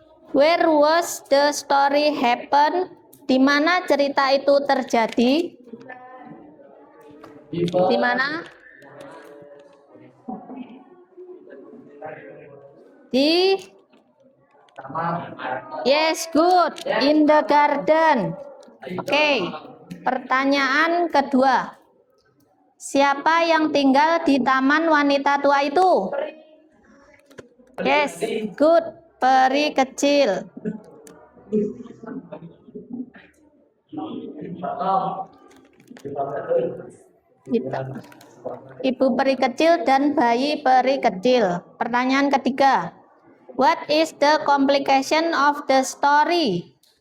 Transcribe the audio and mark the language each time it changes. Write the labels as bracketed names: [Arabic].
[English] Where was the story happen? [Indonesian] Di mana cerita itu terjadi? Di mana? [English] Di Yes, good. In the garden. Oke. [Indonesian] Pertanyaan kedua. Siapa yang tinggal di taman wanita tua itu? [English] Yes, good. [Indonesian] Peri kecil. Ibu peri kecil dan bayi peri kecil. Pertanyaan ketiga. [English] What is the complication of the story?